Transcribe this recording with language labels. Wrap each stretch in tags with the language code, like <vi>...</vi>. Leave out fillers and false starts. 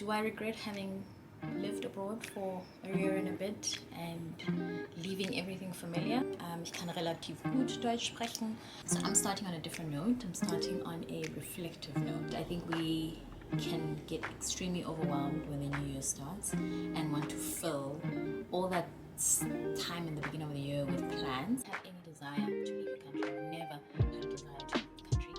<en>Do I regret having lived abroad for a year and a bit and leaving everything familiar?</en> <de>Ich kann relativ gut Deutsch sprechen.</de> <en>So I'm starting on a different note. I'm starting on a reflective note. I think we can get extremely overwhelmed when the new year starts and want to fill all that time in the beginning of the year with plans. Have any desire to leave the country? Never had a desire to leave the country.</en>